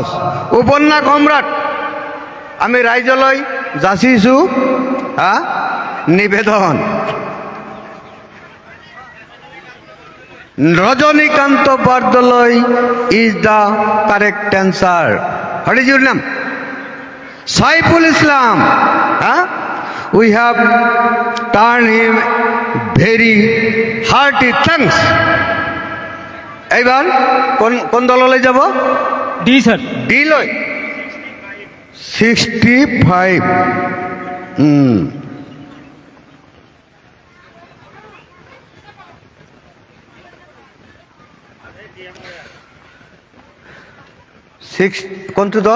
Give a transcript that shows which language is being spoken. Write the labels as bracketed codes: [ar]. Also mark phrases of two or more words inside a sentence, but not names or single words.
[as] উপন্যাস সম্ৰাট আমি ৰাইজলৈ যাচিছোঁ হা নিবেদন। [en] ৰজনীকান্ত বৰদলৈ is the correct answer. What is your name? সাইফুল ইসলাম। হ্যাঁ we have turn him very hearty thanks. [as] এইবার কোন কোন দললৈ যাব? ডি স্যার। ডি লৈ 65। কোনটো দল?